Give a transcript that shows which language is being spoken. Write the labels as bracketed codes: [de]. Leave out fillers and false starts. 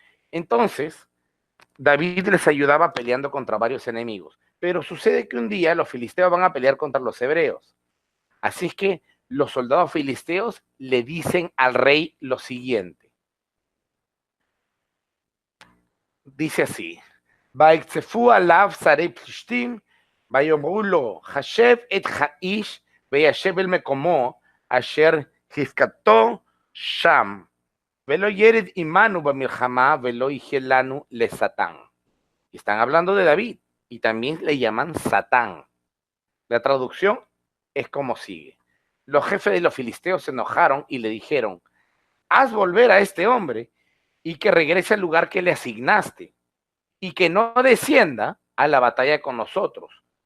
[es] Entonces, David les ayudaba peleando contra varios enemigos. Pero sucede que un día los filisteos van a pelear contra los hebreos. Así es que los soldados filisteos le dicen al rey lo siguiente. Dice así: [he] ויקצפו עליו שרי פלישתים, ויאמרו לו, חשב את האיש, וישב אל מקומו, אשר הפקדתו שם, ולא ירד עמנו במלחמה, ולא יהיה לנו לשטן. [es] Están hablando de David, y también le llaman Satán. La traducción es como sigue. Los jefes de los filisteos se enojaron y le dijeron, haz volver a este hombre, y que regrese al lugar que le asignaste, y que no descienda a la batalla con nosotros.